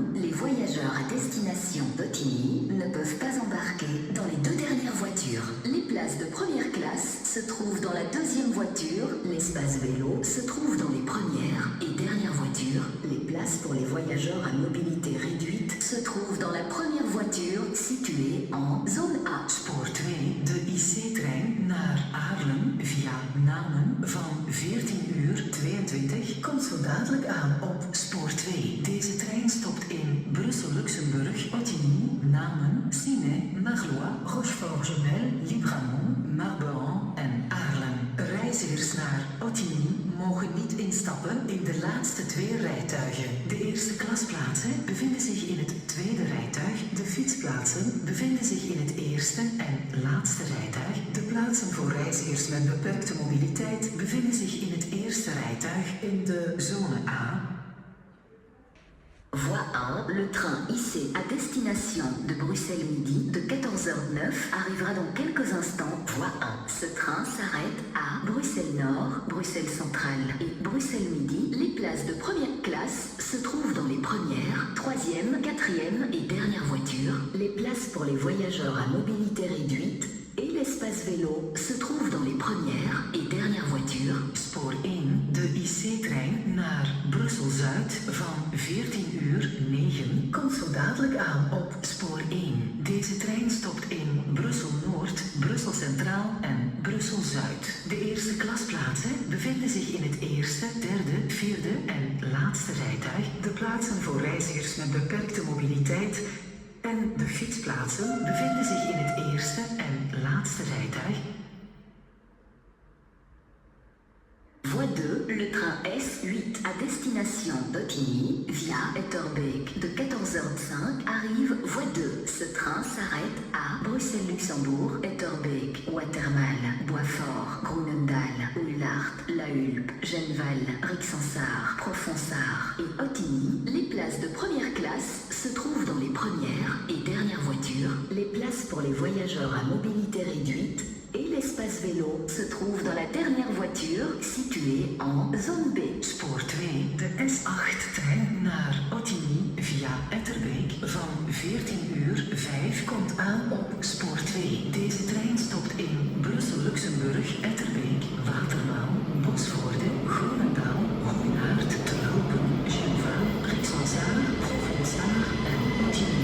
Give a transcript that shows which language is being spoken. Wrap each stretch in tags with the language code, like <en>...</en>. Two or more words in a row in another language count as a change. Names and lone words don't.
<fr>Les voyageurs à destination d'Ottigny ne peuvent pas embarquer dans les deux dernières voitures. Les places de première classe se trouvent dans la deuxième voiture. L'espace vélo se trouve dans les premières et dernières voitures. Les places pour les voyageurs à mobilité réduite se trouvent dans la première voiture située en zone A.</fr> <nl>Spoor 2, de IC-trein naar Aarlem via Namen van 14:22 komt zo dadelijk aan op spoor 2. Deze trein stopt in Brussel-Luxemburg, Ottigny, Namen, Ciney, Marlois, Rochefort-Gemelle, Libramont, Marbehan en Aarlem. Reizigers naar Ottigny mogen niet instappen in de laatste twee rijtuigen. De eerste klasplaatsen bevinden zich in het tweede rijtuig. De fietsplaatsen bevinden zich in het eerste en laatste rijtuig. De plaatsen voor reizigers met beperkte mobiliteit bevinden zich in het eerste rijtuig in de zone A.</nl> <fr>Voie 1, le train IC à destination de Bruxelles Midi de 14h09 arrivera dans quelques instants. Voie 1, ce train s'arrête à Bruxelles Nord, Bruxelles Centrale et Bruxelles Midi. Les places de première classe se trouvent dans les premières, troisième, quatrième et dernières voitures. Les places pour les voyageurs à mobilité réduite et l'espace vélo se trouvent dans les premières et dernières voitures.</fr> <nl>Spoor 1, de IC-trein naar Brussel-Zuid van 14:09 komt zo dadelijk aan op spoor 1. Deze trein stopt in Brussel-Noord, Brussel Centraal en Brussel-Zuid. De eerste klasplaatsen bevinden zich in het eerste, derde, vierde en laatste rijtuig. De plaatsen voor reizigers met beperkte mobiliteit en de fietsplaatsen bevinden zich in het eerste en laatste rijtuig.</nl> <fr>Voie 2, le train S8 à destination d'Ottigny via Etterbeek de 14h05 arrive. Voie 2, ce train s'arrête à Bruxelles-Luxembourg, Etterbeek, Watermal, Boisfort, Groenendaal, Oulaart, La Hulpe, Genval, Rixensart, Profonsart et Ottigny. Les places de première classe se trouvent dans les premières et dernières voitures. Les places pour les voyageurs à mobilité réduite et l'espace vélo se trouve dans la dernière voiture située en zone B.</fr> <nl>Spoor 2, de S8-trein naar Ottigny via Etterbeek van 14:05 S5 komt aan op spoor 2. Deze trein stopt in Brussel-Luxemburg, Etterbeek, Watermaal, Bosvoorde, Groenendaal, Hoenaert, Terhopen, Genval, Rixelshaag, Provençaal en Montigny.</nl>